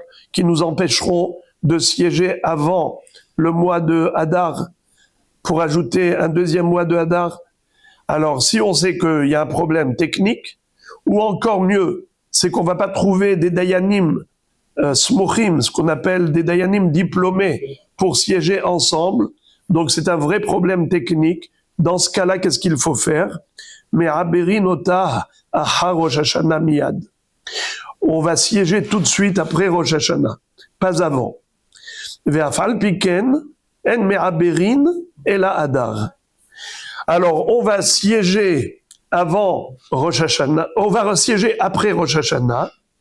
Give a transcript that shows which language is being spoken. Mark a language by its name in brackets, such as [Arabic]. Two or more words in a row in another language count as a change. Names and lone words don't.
[French] qui nous empêcheront de siéger avant le mois de Hadar pour ajouter un deuxième mois de Hadar, alors si on sait qu'il y a un problème technique, ou encore mieux, c'est qu'on va pas trouver des [Hebrew] דיינים סמוכים, [French] ce qu'on appelle des dayanim diplômés, pour siéger ensemble, donc c'est un vrai problème technique. Dans ce cas-là, qu'est-ce qu'il faut faire? [Hebrew] מעברין אותה אחר ראש השנה מיד. [French] On va siéger tout de suite après Rosh Hashanah, pas avant. [Hebrew] ואף על פי כן אין מעברין אלא אדר. [French] Alors, on va siéger avant Rosh Hashanah, on va siéger après Rosh Hashanah.